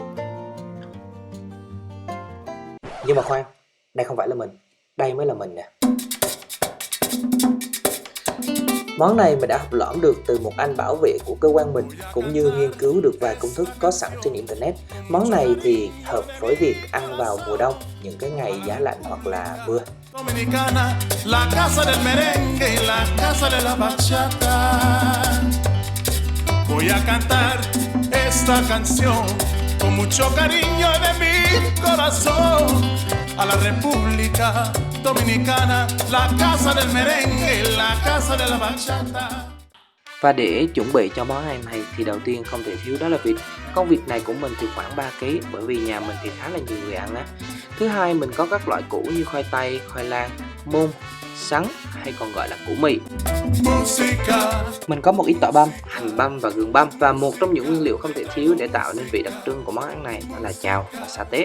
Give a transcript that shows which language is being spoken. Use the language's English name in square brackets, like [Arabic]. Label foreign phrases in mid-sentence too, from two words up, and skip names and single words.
[Vietnamese] Nhưng mà khoan, đây không phải là mình, đây mới là mình nè. Món này mình đã học lỏm được từ một anh bảo vệ của cơ quan mình, cũng như nghiên cứu được vài công thức có sẵn trên internet. Món này thì hợp với việc ăn vào mùa đông, những cái ngày giá lạnh hoặc là mưa. [Spanish] Voy a cantar esta canción con mucho cariño de mi corazón a la República Dominicana, la casa del merengue, la casa de la bachata. [Vietnamese] Và để chuẩn bị cho món ăn này thì đầu tiên không thể thiếu đó là vịt. Con vịt này của mình thì khoảng 3 kg, bởi vì nhà mình thì khá là nhiều người ăn á. Thứ hai, mình có các loại củ như khoai tây, khoai lang, môn, sắn hay còn gọi là củ mì. Mình có một ít tỏi băm, hành băm và gừng băm, và một trong những nguyên liệu không thể thiếu để tạo nên vị đặc trưng của món ăn này đó là chao và sa tế.